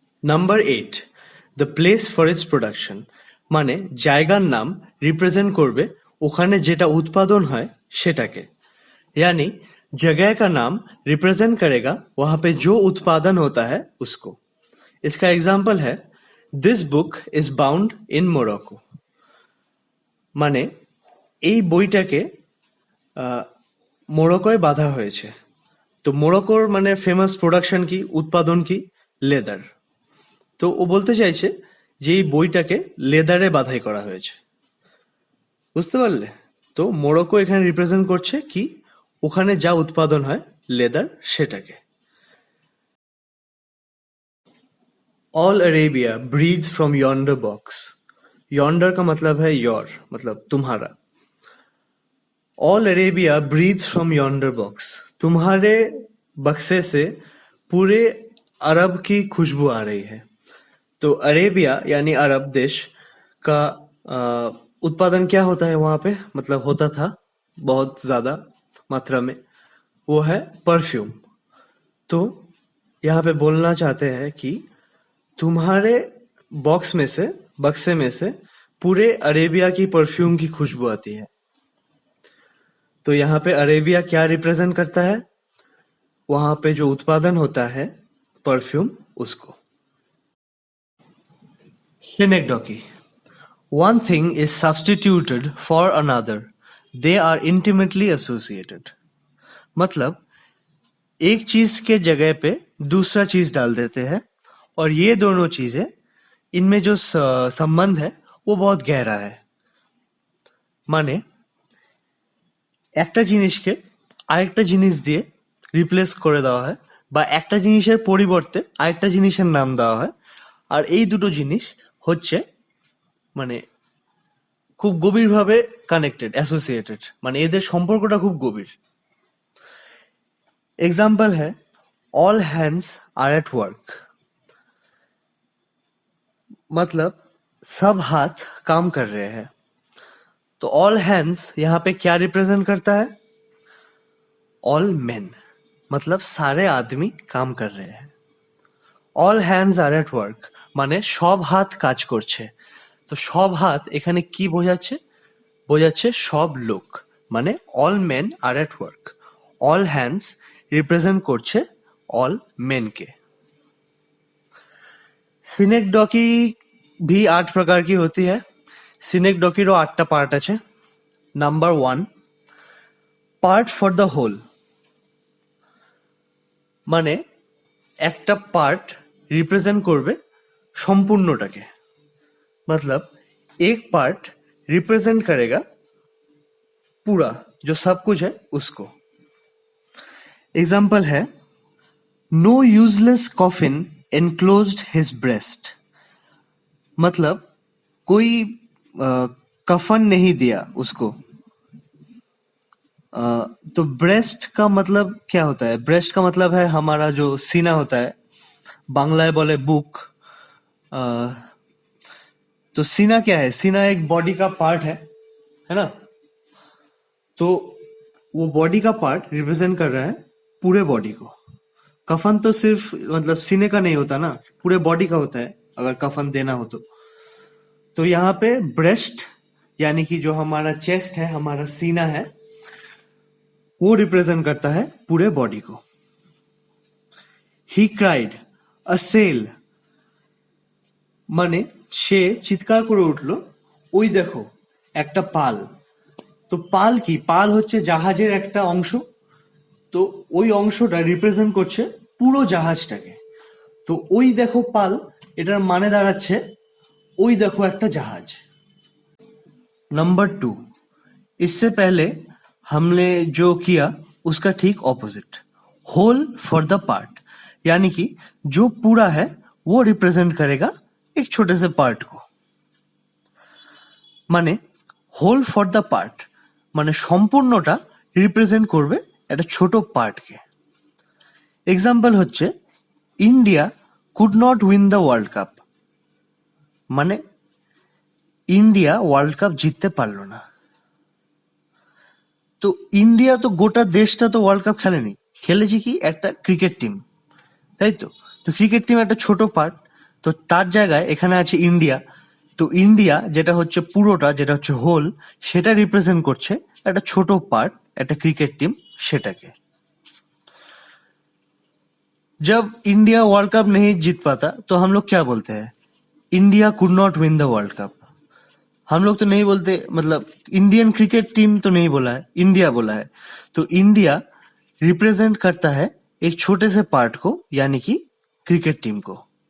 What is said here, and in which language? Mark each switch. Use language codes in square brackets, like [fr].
[bn] Number 8, the place for its production, মানে জায়গার নাম रिप्रेजेंट করবে ওখানে যেটা উৎপাদন হয় সেটাকে, [hi] यानी जगह का नाम रिप्रेजेंट करेगा वहां पे जो उत्पादन होता है उसको। इसका एग्जाम्पल है [en] this book is bound in Morocco, [bn] মানে এই বইটাকে মোরক্কোয় বাঁধা হয়েছে। তো মোরক্কোর মানে ফেমাস প্রোডাকশন কি, উৎপাদন কি, লেদার। তো ও বলতে চাইছে যে এই বইটাকে লেদারে বাঁধাই করা হয়েছে, বুঝতে পারলে? তো মোরক্কো এখানে রিপ্রেজেন্ট করছে কি, ওখানে যা উৎপাদন হয় লেদার সেটাকে। [en] all Arabia breeds from yonder box, [hi] yonder का मतलब है योर, मतलब तुम्हारा। [en] all Arabia breeds from yonder box, [hi] तुम्हारे बक्से से पूरे अरब की खुशबू आ रही है। तो अरेबिया यानी अरब देश का उत्पादन क्या होता है वहां पे, मतलब होता था बहुत ज्यादा मात्रा में, वो है परफ्यूम। तो यहाँ पे बोलना चाहते हैं कि तुम्हारे बॉक्स में से, बक्से में से पूरे अरेबिया की परफ्यूम की खुशबू आती है। तो यहाँ पे अरेबिया क्या रिप्रेजेंट करता है? वहां पे जो उत्पादन होता है परफ्यूम, उसको। [en] Synecdoche, one thing is substituted for another, they are intimately associated। [hi] मतलब एक चीज के जगह पे दूसरा चीज डाल देते हैं और ये दोनों चीजें, इनमें जो संबंध है वो बहुत गहरा है। [bn] মানে একটা জিনিসকে আরেকটা জিনিস দিয়ে রিপ্লেস করে দেওয়া হয়, বা একটা জিনিসের পরিবর্তে আরেকটা জিনিসের নাম দেওয়া হয়, আর এই দুটো জিনিস হচ্ছে মানে খুব গভীরভাবে কানেক্টেড, অ্যাসোসিয়েটেড, মানে এদের সম্পর্কটা খুব গভীর। [hi] एग्जाम्पल है [en] all hands are at work, [hi] मतलब सब हाथ काम कर रहे हैं। तो ऑल हैंड्स यहाँ पे क्या रिप्रेजेंट करता है? ऑल मेन, मतलब सारे आदमी काम कर रहे हैं। [en] all hands are at work [bn] মানে সব হাত কাজ করছে। তো সব হাত এখানে কি বোঝাচ্ছে? বোঝাচ্ছে সব লোক, মানে [en] All men are at work. [bn] অল হ্যান্ডস रिप्रेजेंट করছে অল মেনকে। [hi] সিনেকডকি भी 8 प्रकार की होती है। [bn] সিনেকডকিরও 8টা পার্ট আছে। Number 1, part for the whole, মানে একটা পার্ট रिप्रेजेंट করবে সম্পূর্ণটাকে। [hi] मतलब एक पार्ट रिप्रेजेंट करेगा पूरा जो सब कुछ है उसको। एग्जाम्पल है [en] no useless coffin enclosed his breast, [hi] मतलब कोई कफन नहीं दिया उसको। तो ब्रेस्ट का मतलब क्या होता है? ब्रेस्ट का मतलब है हमारा जो सीना होता है, बांग्ला बोले बुक। तो सीना क्या है? सीना एक बॉडी का पार्ट है ना? तो वो बॉडी का पार्ट रिप्रेजेंट कर रहा है पूरे बॉडी को। कफन तो सिर्फ मतलब सीने का नहीं होता ना, पूरे बॉडी का होता है अगर कफन देना हो तो यहाँ पे ब्रेस्ट यानी कि जो हमारा चेस्ट है, हमारा सीना है, वो रिप्रेजेंट करता है पूरे बॉडी को। [en] he cried a cell, [bn] মানে সে চিৎকার করে উঠলো ওই দেখো একটা পাল। তো পাল কি? পাল হচ্ছে জাহাজের একটা অংশ। তো ওই অংশটা রিপ্রেজেন্ট করছে পুরো জাহাজটাকে। তো ওই দেখো পাল, এটার মানে দাঁড়াচ্ছে ওই দেখো একটা জাহাজ। [hi] नंबर 2, इससे पहले हमने जो किया उसका ठीक opposite, whole for the part, यानी कि जो पूरा है वो रिप्रेजेंट करेगा एक छोटे से पार्ट को। [bn] মানে হোল ফর দ্য পার্ট মানে সম্পূর্ণটা রিপ্রেজেন্ট করবে একটা ছোট পার্টকে। এক্সাম্পল হচ্ছে [en] India could not win the world cup, [bn] মানে ইন্ডিয়া ওয়ার্ল্ড কাপ জিততে পারলো না। তো ইন্ডিয়া তো গোটা দেশটা তো ওয়ার্ল্ড কাপ খেলেনি, খেলেছে কি একটা ক্রিকেট টিম, তাই তো? তো ক্রিকেট টিম একটা ছোট পার্ট, তো তার জায়গায় এখানে আছে ইন্ডিয়া। তো ইন্ডিয়া যেটা হচ্ছে পুরোটা, যেটা হচ্ছে হোল, সেটা রিপ্রেজেন্ট করছে একটা ছোট পার্ট, একটা ক্রিকেট টিম, সেটাকে। [hi] जब इंडिया वर्ल्ड कप नहीं जीत पाता तो हम लोग क्या बोलते हैं? [en] India could not win the world cup. [hi] हम लोग तो नहीं बोलते, मतलब इंडियन क्रिकेट टीम तो नहीं बोला है, इंडिया बोला है। तो इंडिया रिप्रेजेंट करता है एक छोटे से पार्ट को, यानी कि क्रिकेट टीम को।